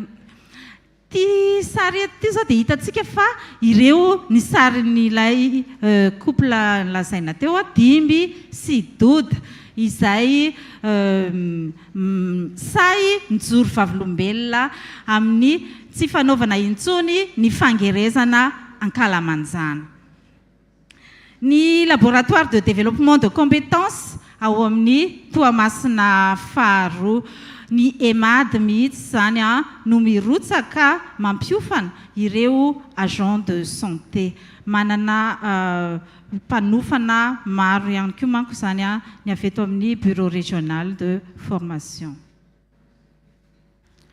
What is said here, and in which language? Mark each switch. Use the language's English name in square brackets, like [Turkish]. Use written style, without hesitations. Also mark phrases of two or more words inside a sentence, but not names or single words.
[Malagasy] Ty sary ety zao dia hitantsika fa ireo ny sarin'ilay couple lazaina teo 5 sy doda izay say mijoro vavolombelona amin'ny tsy fanaovana intsony ny fangerezana ankalamanjana. Ny [French] laboratoire de développement de compétences [Malagasy] ao amin'ny Toamasina faharoa ny EMAD mihitsy zany no mirotsaka mampiofana ireo [French] agent de santé. [Malagasy] Manana mpanofana maro ihany koa manko zany ny avy eto amin'ny [French] bureau régional de formation.